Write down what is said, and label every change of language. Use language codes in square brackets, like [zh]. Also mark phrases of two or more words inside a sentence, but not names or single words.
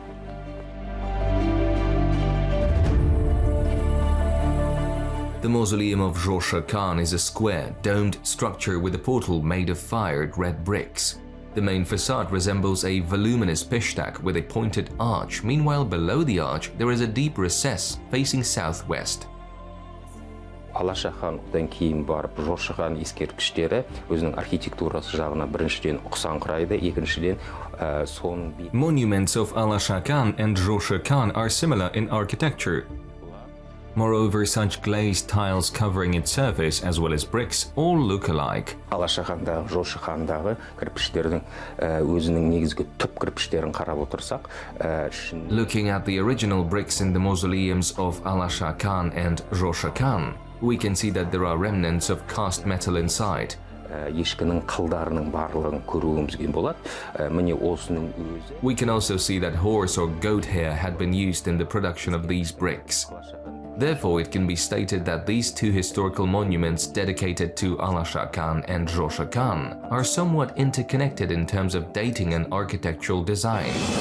[en] The mausoleum of Zhoshy Khan is a square, domed structure with a portal made of fired red bricks. The main facade resembles a voluminous pishtak with a pointed arch. Meanwhile, below the arch, there is a deep recess facing southwest. [kk] Alasha Khan'dan кейін барып Zhoshy Khan ескерткіштері өзінің архитектурасы жағына біріншіден ұқсаңқырайды, екіншіден [en] Monuments of Alasha Khan and Zhoshy Khan are similar in architecture. Moreover, such glazed tiles covering its surface as well as bricks all look alike. [kk] Алаша хандағы, Зhoshy хандағы кірпіштердің өзінің негізгі түп кірпіштерін қарап отырсақ, [en] Looking at the original bricks in the mausoleums of Alasha Khan and Zhoshy Khan, we can see that there are remnants of cast metal inside. [kk] ешкінің қылдарының барлығын көруімізге болады. Міне осының өзі. [en] We can also see that horse or goat hair had been used in the production of these bricks. Therefore, it can be stated that these two historical monuments dedicated to Alasha Khan and Zhoshy Khan are somewhat interconnected in terms of dating and architectural design.